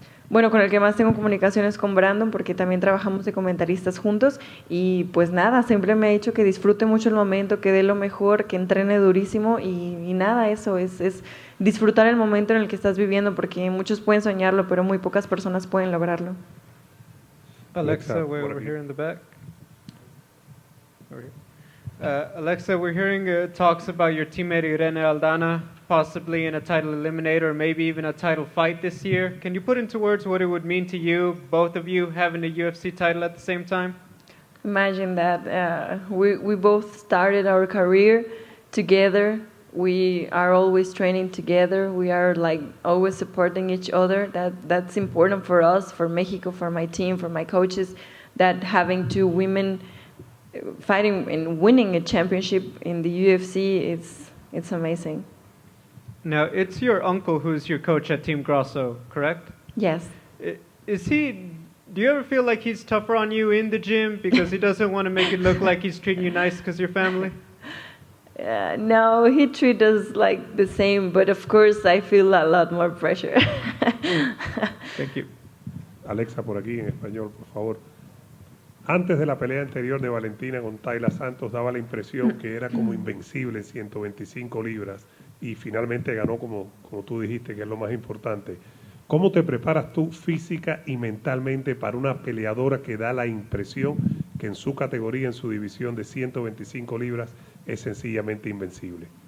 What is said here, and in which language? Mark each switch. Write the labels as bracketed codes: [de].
[es] Bueno, con el que más tengo comunicaciones con Brandon, porque también trabajamos de comentaristas juntos, y pues nada, siempre me ha dicho que disfrute mucho el momento, que dé lo mejor, que entrene durísimo, y nada, eso es disfrutar el momento en el que estás viviendo, porque muchos pueden soñarlo, pero muy pocas personas pueden lograrlo. [en] Alexa, we're over here in the back. Over here. Alexa, we're hearing talks about your teammate Irene Aldana possibly in a title eliminator or maybe even a title fight this year. Can you put into words what it would mean to you, both of you having a UFC title at the same time? Imagine that we both started our career together. We are always training together. We are like always supporting each other. That's important for us, for Mexico, for my team, for my coaches, that having two women fighting and winning a championship in the UFC, it's amazing. Now, it's your uncle who's your coach at Team Grasso, correct? Yes. Do you ever feel like he's tougher on you in the gym because he doesn't want to make it look like he's treating you nice because you're family? No, he treats us like the same, but of course I feel a lot more pressure. Thank you. [es] Alexa, por aquí en español, por favor. Antes de la pelea anterior de Valentina con Taila Santos daba la impresión que era como invencible en 125 libras y finalmente ganó como tú dijiste, que es lo más importante. ¿Cómo te preparas tú física y mentalmente para una peleadora que da la impresión que en su categoría, en su división de 125 libras, es sencillamente invencible?